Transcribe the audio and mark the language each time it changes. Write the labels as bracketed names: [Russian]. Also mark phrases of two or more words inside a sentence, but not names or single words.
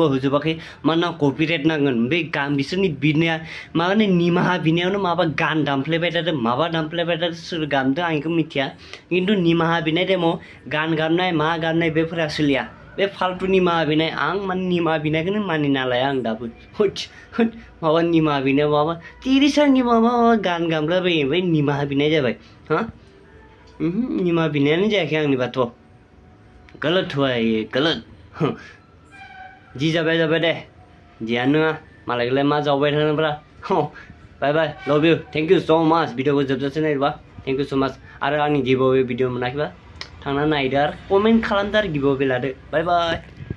[Bodo] होजोबाखै मानोना कपिराइट नांगोन बे गान बिसोरनि बिनाया माने निमाहा बिनायावनो माबा गान दामफ्लेबाय थादों माबा दामफ्लेबाय थादों सोर गानदों आं बेखौ मिथिया खिन्थु निमाहा बिनाय टाइमाव गान गाबनाय मा गाबनाय बेफोरा सोलिया बे फाल्तु निमाहा बिनाय आं माने निमाहा बिनायखौनो मानिना लाया आं दाबो माबा निमाहा बिनाय माबा तिरिसानि माबा गान गामलाबायो ओमफ्राय निमाहा बिनाय जाबाय हा निमाहा बिनायानो जायाखै आंनिबाथ' [Hindi] गलत हुआ है ये गलत [Bodo] जि जाबाय दे जियानो नङा मालायखौलाय मा जावबाय थानोब्रा [English] bye bye love you thank you so much [Bodo] भिडिअखौ जोबजासे नायबा [English] thank you so much [Bodo] आरो आंनि गिभअवे भिडिअ मोनाखैबा थांना नायदो आरो कमेन्ट खालामदो आरो गिभअवे लादो [English] bye bye.